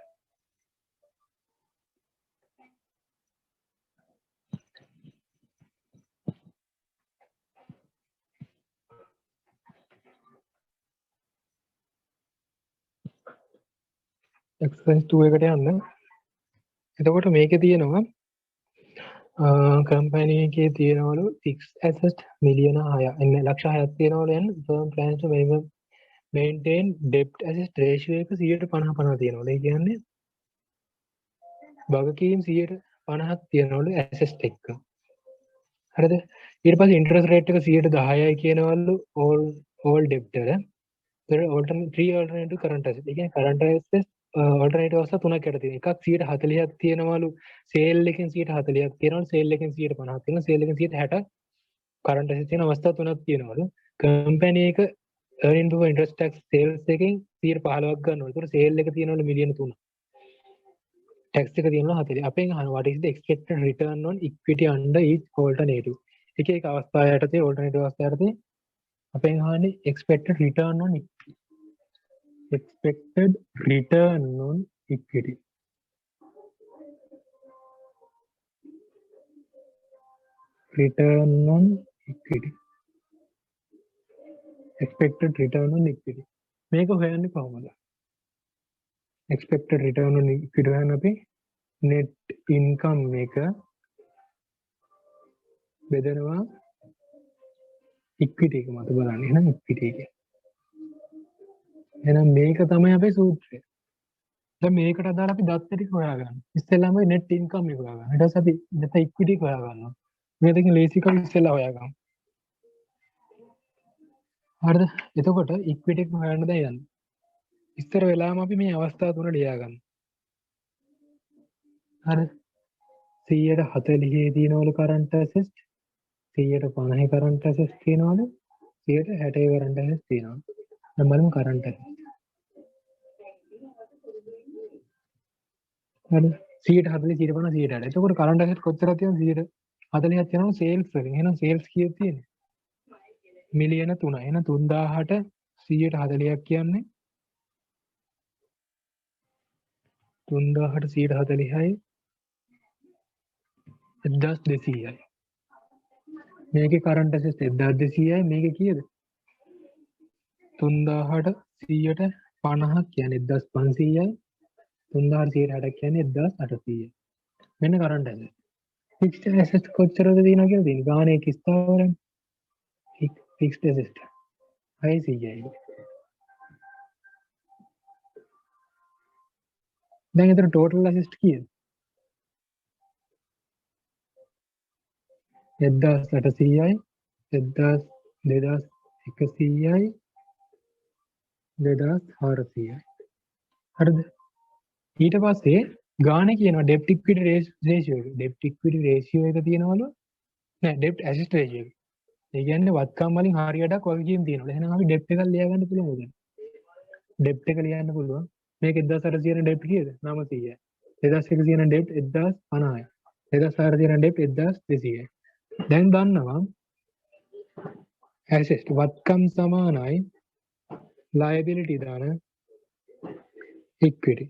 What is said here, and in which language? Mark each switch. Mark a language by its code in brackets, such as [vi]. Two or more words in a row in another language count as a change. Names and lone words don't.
[si] exercise 2 එකට යන්න. එතකොට මේකේ තියෙනවා කම්පැනි එකේ තියෙනවලු [en] fixed asset [si] මිලියන 6ක් එන්නේ ලක්ෂ 6ක් තියෙනවලු යන [en] firm plans to maintain debt asset ratio [si] එක 150 තියෙනවලු. ඒ කියන්නේ වගකීම් 150ක් තියෙනවලු assets එක්ක. හරිද? ඊට පස්සේ [en] interest rate [si] එක 10%යි කියනවලු [en] all debt [si] වල. [en] 3 alternative current assets. [si] ඒ කියන්නේ [en] current assets alternative [si] අවස්ථා තුනක් යට තියෙනවා. එකක් 140ක් තියෙනවලු sale එකෙන් 140ක් තියෙනවලු sale එකෙන් 150ක් තියෙනවා sale එකෙන් 160ක් [en] current assets [si] තියෙන අවස්ථා තුනක් තියෙනවලු. company එක [en] earning before interest tax sales [si] එකෙන් 115ක් ගන්නවලු. ඒතකොට sale එක තියෙනවලු මිලියන 3. tax එක තියෙනවා 40. අපෙන් අහනවා [en] what is the expected return on equity under each alternative. [si] එක එක අවස්ථා යටතේ alternative අවස්ථා යටතේ අපෙන් අහන්නේ [en] expected return on equity. Expected return on equity. Return on equity. Expected return on equity. [si] මේක හොයන්නේ කොහොමද? [en] Expected return on equity [si] හොයන්න අපි [en] net income [si] එක බෙදනවා equity එක මත බලන්න. එහෙනම් equity එක. එහෙනම් මේක තමයි අපේ සූත්‍රය. දැන් මේකට අදාළ අපි දත්ත ටික හොයාගන්න. ඉස්සෙල්ලාම [en] net income [si] එක හොයාගන්න. ඊට පස්සේ අපි [en] net equity [si] එක හොයාගන්නවා. මේ දෙකෙන් ලේසි කම ඉස්සෙල්ලා හොයාගමු. හරිද? එතකොට equity එක හොයන්න දැන් යන්න. ඉස්සර වෙලාවම අපි මේ අවස්ථා තුන ලියා ගන්න. හරි. 140 තියෙනවලු [en] current assets [si] 150 [en] current assets [si] තියෙනවලු 160 [en] current assets [si] තියෙනවා. දැන් බලමු [en] current assets. [si] හරි 140 150 160. එතකොට [en] current assets [si] කොච්චරද තියෙනවද? 140ක් තියෙනවා sales වලින්. එහෙනම් sales කීයද තියෙන්නේ? මිලියන 3. එහෙනම් 3000ට 140ක් කියන්නේ 3000ට 140යි 1200යි. මේකේ [en] current assets [si] 1200යි මේකේ කීයද? 3000ට 150ක් කියන්නේ 1500යි 3000ට 160ක් කියන්නේ 1800යි. මෙන්න [en] current assets. fixed assets [si] කොච්චරද තියෙනවා කියලා තියෙනවා. ගානේ එක ස්ථාවරනේ. [en] fixed assets [si] 600යි. දැන් එතන [en] total assets [si] කීයද? 1800යි 2100යි 2400යි. හරිද? ඊට පස්සේ ගානේ කියනවා [en] debt equity ratio [si] එක. [en] debt equity ratio [si] එක තියෙනවලු නෑ [en] debt asset ratio [si] එක. ඒ කියන්නේ වත්කම් වලින් හරියටක් වගකීම් තියෙනවා. එහෙනම් අපි debt එකක් ලියා ගන්න පුළුවන්ද? debt එක ලියන්න පුළුවන්. මේක 1800 තියෙන debt කීයද? 900යි. 2100 තියෙන debt 1050යි. 2400 තියෙන debt 1200යි. දැන් දන්නවා assets වත්කම් සමානයි liability දාන equity.